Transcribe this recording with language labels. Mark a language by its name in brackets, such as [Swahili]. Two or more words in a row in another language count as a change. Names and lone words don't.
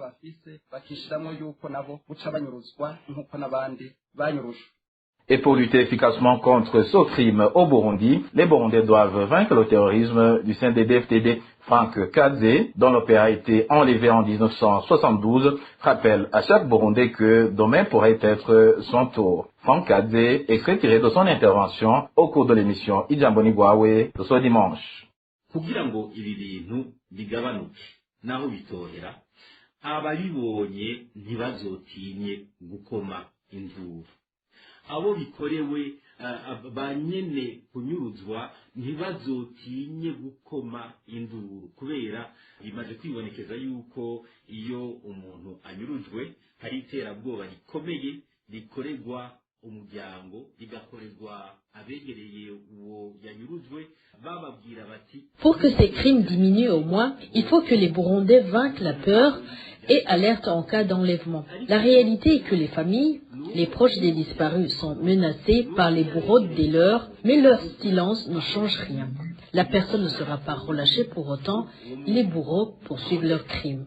[French] Et pour lutter efficacement contre ce crime au Burundi, les Burundais doivent vaincre le terrorisme du CNDD-FDD. Franck Kadze, dont le père a été enlevé en 1972, rappelle à chaque Burundais que demain pourrait être son tour. Franck Kadze est retiré de son intervention au cours de l'émission Ijambo Nigwawe de ce dimanche. [Rundi] Kugira ngo ibi bintu bigabanuke naho bitohera ababibonye ntibazotinye gukoma induru. Abo bikorewe banyene kunyuruzwa ntibazotinye gukoma induru kubera bimaze kwibonekeza yuko iyo umuntu anyurujwe hari iterabwoba rikomeye rikorerwa umuryango rigakorerwa abegereye uwo yanyurujwe bababwira bati. [French] Pour que ces crimes diminuent au moins, il faut que les Burundais vainquent la peur et alertent en cas d'enlèvement. La réalité est que les familles, les proches des disparus sont menacés par les bourreaux des leurs, mais leur silence ne change rien. La personne ne sera pas relâchée pour autant, les bourreaux poursuivent leurs crimes.